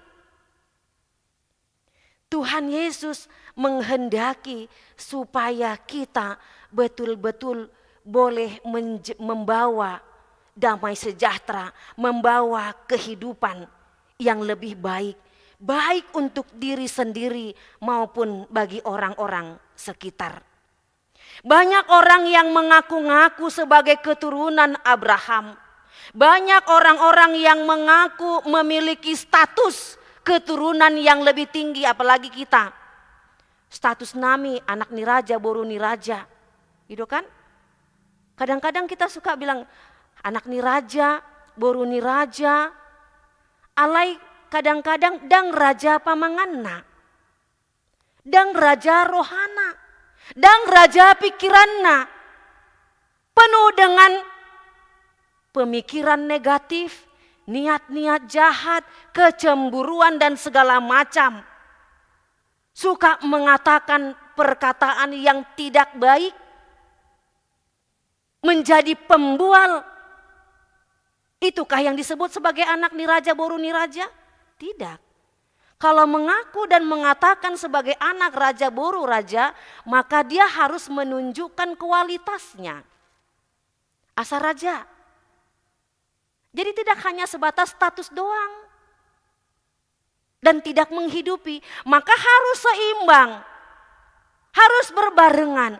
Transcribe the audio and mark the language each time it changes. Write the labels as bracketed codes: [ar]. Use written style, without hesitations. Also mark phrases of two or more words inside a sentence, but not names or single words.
[id] Tuhan Yesus menghendaki supaya kita betul-betul boleh membawa damai sejahtera, membawa kehidupan yang lebih baik, baik untuk diri sendiri maupun bagi orang-orang sekitar. Banyak orang yang mengaku-ngaku sebagai keturunan Abraham. Banyak orang-orang yang mengaku memiliki status keturunan yang lebih tinggi, apalagi kita. [bbc] Status nami anak niraja, boru niraja. [id] Gitu kan? Kadang-kadang kita suka bilang [bbc] anak niraja, boru niraja. Alai kadang-kadang dang raja pamanganna. Dang raja rohana. Dang raja pikiranna. [id] Penuh dengan pemikiran negatif, niat-niat jahat, kecemburuan dan segala macam. Suka mengatakan perkataan yang tidak baik, menjadi pembual. Itukah yang disebut sebagai [bbc] anak niraja, boru niraja? [id] Tidak. Kalau mengaku dan mengatakan sebagai anak raja, boru raja, maka dia harus menunjukkan kualitasnya. [bbc] Asa raja. [id] Jadi tidak hanya sebatas status doang. dan tidak menghidupi, maka harus seimbang. Harus berbarengan.